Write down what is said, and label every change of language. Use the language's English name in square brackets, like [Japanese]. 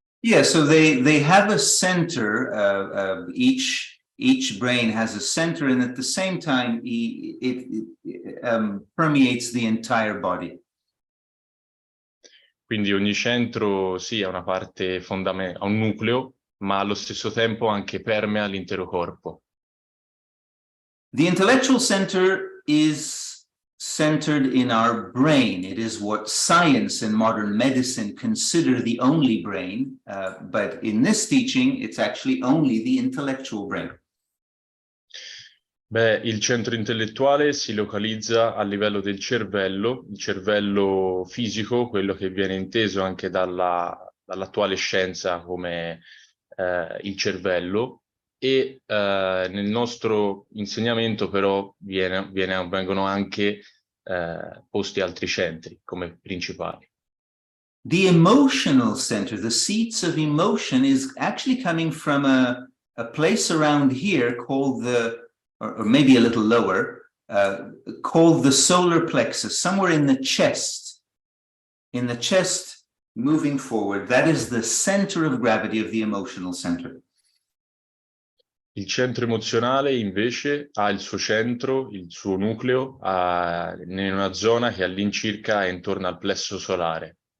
[English] Yeah, so they have a center, each brain has a center, and at the same time it permeates the entire body. [Italian] Quindi ogni centro ha una parte fondamentale, ha un nucleo, ma allo stesso tempo anche permea l'intero corpo. [English] The intellectual center is centered in our brain. It is what science and modern medicine consider the only brain, but in this teaching, it's actually only the intellectual brain. [Italian] Beh, il centro intellettuale si localizza a livello del cervello, il cervello fisico, quello che viene inteso anche dall'attuale scienza come il cervello, e nel nostro insegnamento però vengono anche posti altri centri come principali. [English] The emotional center, the seats of emotion, is actually coming from a place around here called or maybe a little lower, called the solar plexus, somewhere in the chest. In the chest, moving forward, that is the center of gravity of the emotional center. [Italian] Il centro emozionale invece ha il suo centro, il suo nucleo, in una zona che all'incirca è intorno al plesso solare.